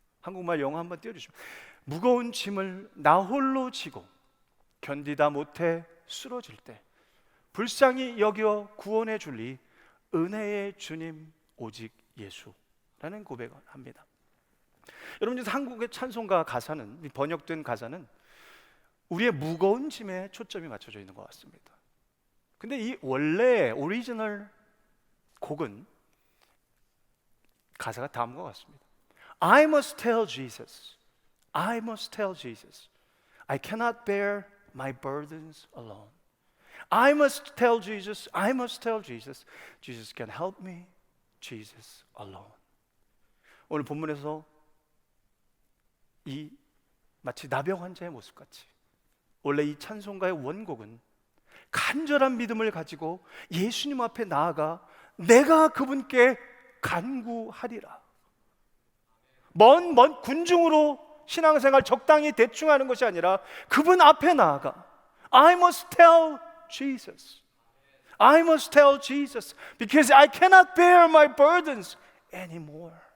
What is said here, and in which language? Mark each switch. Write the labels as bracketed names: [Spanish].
[Korean] 한국말 영어 한번 띄워주시면, 무거운 짐을 나 홀로 지고 견디다 못해 쓰러질 때 불쌍히 여겨 구원해 줄리 은혜의 주님 오직 예수라는 고백을 합니다. 여러분, 한국의 찬송가 가사는, 번역된 가사는 우리의 무거운 짐에 초점이 맞춰져 있는 것 같습니다. 근데 이 원래 오리지널 곡은 가사가 다음과 같습니다. [English] I must tell Jesus, I must tell Jesus, I cannot bear my burdens alone. I must tell Jesus, I must tell Jesus, Jesus can help me, Jesus alone. [Korean] 오늘 본문에서 이 마치 나병 환자의 모습같이 원래 이 찬송가의 원곡은 간절한 믿음을 가지고 예수님 앞에 나아가 내가 그분께 간구하리라, 먼 군중으로 신앙생활 적당히 대충 하는 것이 아니라 그분 앞에 나아가 [English] I must tell Jesus, I must tell Jesus because I cannot bear my burdens anymore.